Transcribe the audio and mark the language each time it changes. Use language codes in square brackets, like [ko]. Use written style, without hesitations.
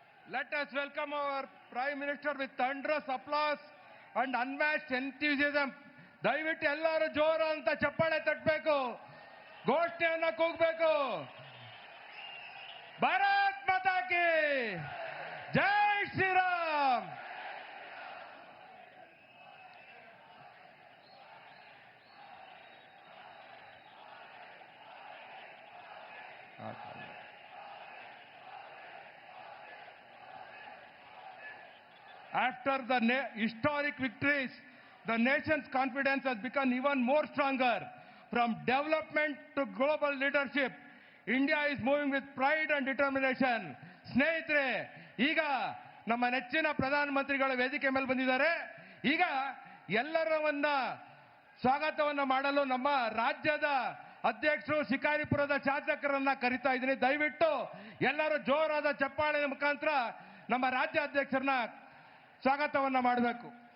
[en] Let us welcome our Prime Minister with thunderous applause and unmatched enthusiasm. [kn] ದಯವಿಟ್ಟು ಎಲ್ಲರೂ ಜೋರು ಅಂತ ಚಪ್ಪಾಳೆ ತಟ್ಟಬೇಕು, ಘೋಷಣೆಯನ್ನ ಕೂಗಬೇಕು. [hi] ಭಾರತ್ ಮಾತಾ ಕಿ ಜೈ Shriram. [en] After the historic victories, the nation's confidence has become even more stronger. From development to global leadership, India is moving with pride and determination. [kn] ಸ್ನೇಹಿತರೆ, ಈಗ ನಮ್ಮ ನೆಚ್ಚಿನ ಪ್ರಧಾನಮಂತ್ರಿಗಳ ವೇದಿಕೆ ಮೇಲೆ ಬಂದಿದ್ದಾರೆ. ಈಗ ಎಲ್ಲರನ್ನ ಸ್ವಾಗತವನ್ನ ಮಾಡಲು ನಮ್ಮ ರಾಜ್ಯದ ಅಧ್ಯಕ್ಷರು ಶಿಕಾರಿಪುರದ ಶಾಸಕರನ್ನ ಕರೀತಾ ಇದ್ದೀನಿ. ದಯವಿಟ್ಟು ಎಲ್ಲರೂ ಜೋರಾದ ಚಪ್ಪಾಳೆ ಮುಖಾಂತರ ನಮ್ಮ ರಾಜ್ಯ ಅಧ್ಯಕ್ಷರನ್ನ ಸ್ವಾಗತವನ್ನ ಮಾಡಬೇಕು.